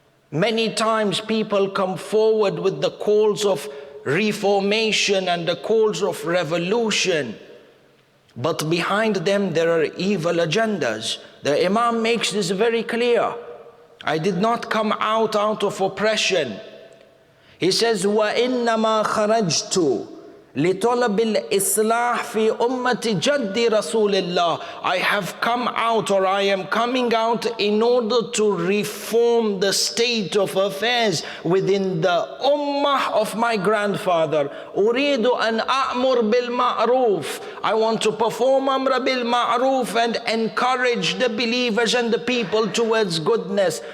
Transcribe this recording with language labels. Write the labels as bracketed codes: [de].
[en] Many times people come forward with the calls of reformation and the calls of revolution, but behind them there are evil agendas. The Imam makes this very clear. I did not come out of oppression. He says, [ar] وَإِنَّمَا خَرَجْتُ لِطَلَبِ الْإِصْلَاحِ فِي أُمَّةِ جَدِّ رَسُولِ اللَّهِ. [en] I have come out, or I am coming out, in order to reform the state of affairs within the ummah of my grandfather. [ar] أُرِيدُ أَنْ أَأْمُرْ بِالْمَعْرُوفِ. [en] I want to perform amr bil ma'ruf and encourage the believers and the people towards goodness.